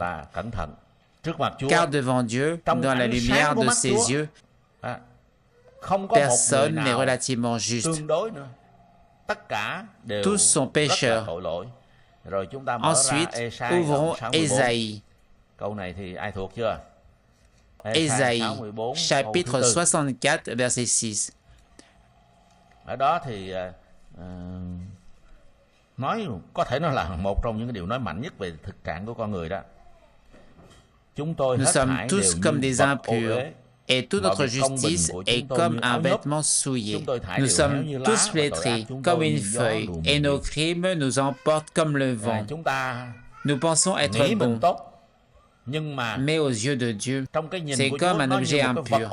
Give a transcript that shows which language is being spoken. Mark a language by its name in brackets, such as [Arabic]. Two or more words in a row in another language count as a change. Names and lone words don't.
[French] Car devant Dieu, dans la lumière de ses yeux, personne n'est relativement juste. Tous sont pécheurs. Ensuite, ouvrons Ésaïe. Ésaïe, chapitre 64, verset 6. [Vietnamese] Ở đó thì có thể nói là một trong những cái điều nói mạnh nhất về thực trạng của con người đó. [French] Nous sommes tous comme des impurs, et toute notre justice est comme un vêtement souillé. Nous sommes tous flétris, comme une feuille, et nos crimes nous emportent comme le vent. Nous pensons être bons, mais aux yeux de Dieu, c'est comme un objet impur.